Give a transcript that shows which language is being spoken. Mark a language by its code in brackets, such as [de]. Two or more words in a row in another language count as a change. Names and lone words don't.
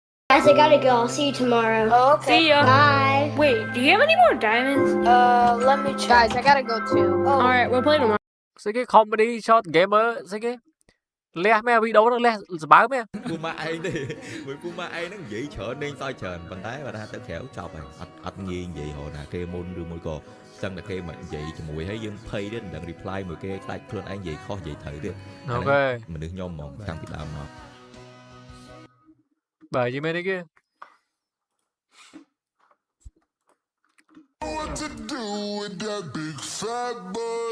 [en] Guys, I gotta go. I'll see you tomorrow. Oh, okay. See ya. Bye. Wait, do you have any more diamonds? Let me check. Guys, I gotta go too. Oh. Alright, we'll play tomorrow. [km] Sige [en] comedy short gamer [km] sige លះមែនវីដេអូហ្នឹងលះសបើមែន ពូម៉ាក់ឯងទេមួយពូម៉ាក់ឯងហ្នឹងនិយាយច្រើនលេងសើចច្រើនប៉ុន្តែបើថាទៅក្រៅចប់ហើយអត់ងាយនិយាយរហូតណាគេមុនឬមួយក៏ចឹងតែគេមិននិយាយជាមួយហើយយើងភ័យទៀតមិនដឹង reply មួយគេខ្លាចខ្លួនឯងនិយាយខុសនិយាយត្រូវទៀតអូខេមនុស្សខ្ញុំហ្មងតាំងពីដើមមកបាទយីមែនទេគេ [en] What to do with that big fat butt?